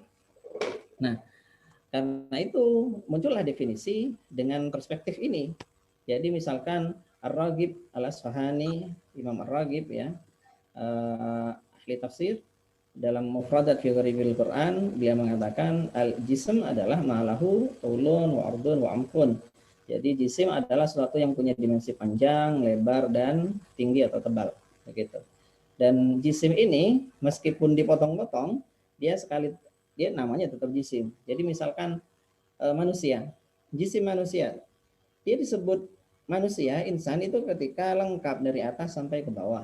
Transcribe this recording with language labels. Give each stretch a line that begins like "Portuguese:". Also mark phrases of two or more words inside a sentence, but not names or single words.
Indonesian: Nah, karena itu muncullah definisi dengan perspektif ini. Jadi misalkan Ar-Raghib Al-Asfahani, Imam Ar-Raghib ya, ahli tafsir, dalam Mufradat fi Gharibil Quran dia mengatakan al-jism adalah
Arabic: ما له طول وعرض وعمق.
Indonesian: Jadi jisim adalah sesuatu yang punya dimensi panjang, lebar, dan tinggi atau tebal begitu. Dan jisim ini meskipun dipotong-potong, dia namanya tetap jisim. Jadi misalkan manusia, jisim manusia, dia disebut manusia, insan itu ketika lengkap dari atas sampai ke bawah.